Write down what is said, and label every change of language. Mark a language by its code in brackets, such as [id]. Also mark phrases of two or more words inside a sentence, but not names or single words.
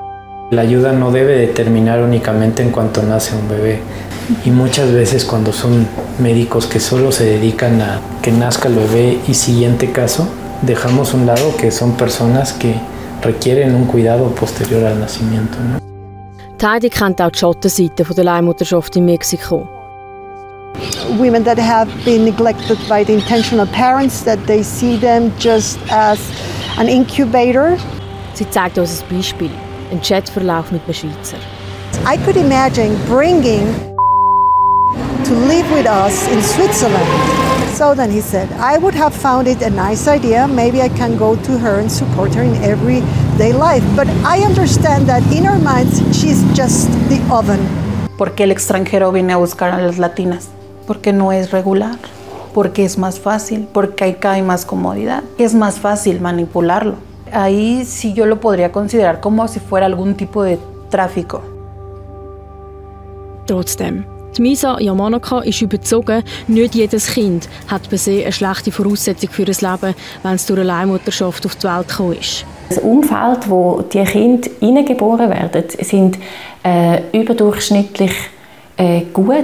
[es] La ayuda no debe de terminar únicamente en cuanto nace un bebé. Y muchas veces cuando son médicos que solo se dedican a que nazca el bebé y siguiente caso, dejamos a un lado que son personas que requieren un cuidado posterior al nacimiento, ¿no? [de] Heidi kennt auch die Schattenseite der Leihmutterschaft in Mexiko. [en] Women that have been neglected by the intentional parents, that they see them just as an incubator. [de] Sie zeigt uns ein Beispiel, einen Chatverlauf mit einem Schweizer. [en] I could imagine bringing to live with us in Switzerland. So then he said, I would have found it a nice idea. Maybe I can go to her and support her in everyday life. But I understand that in her mind, she's just the oven. [es] Porque el extranjero viene a buscar a las latinas. Porque no es regular. Porque es más fácil. Porque acá hay más comodidad. Es más fácil manipularlo. Ahí sí yo lo podría considerar como si fuera algún tipo de tráfico. [de] Trotzdem. Die Misa Yamanaka ist überzeugt, nicht jedes Kind hat per se eine schlechte Voraussetzung für ein Leben, wenn es durch eine Leihmutterschaft auf die Welt gekommen ist. Das Umfeld, wo die Kinder hineingeboren werden, sind überdurchschnittlich gut.